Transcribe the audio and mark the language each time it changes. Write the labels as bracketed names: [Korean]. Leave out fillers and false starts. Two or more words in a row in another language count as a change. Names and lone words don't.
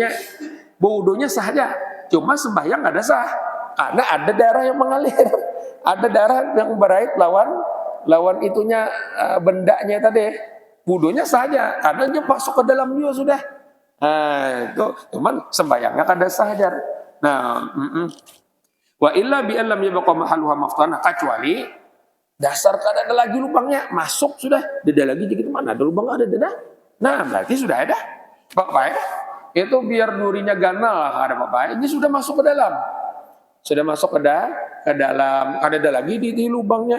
[Banjar] Wudhunya sah aja, cuma sembahyang ada sah karena ada darah yang mengalir, ada darah yang berait lawan itunya bendanya tadi. Wudhunya sah aja karena dia masuk ke dalam juga sudah. Nah, itu cuman sembahyangnya kada sah aja. Nah, [Arabic] وإلا بأن لم يبق محلها مفتوحا, [Banjar] kecuali dasar kada ada lagi lubangnya, masuk sudah, ada lagi dikit mana ada lubang ada dah. Nah, berarti sudah ada. Bapak itu biar durinya ganal lah ada apa-apa. Ini sudah masuk ke dalam. Sudah masuk ke dalam. Ada lagi di lubangnya.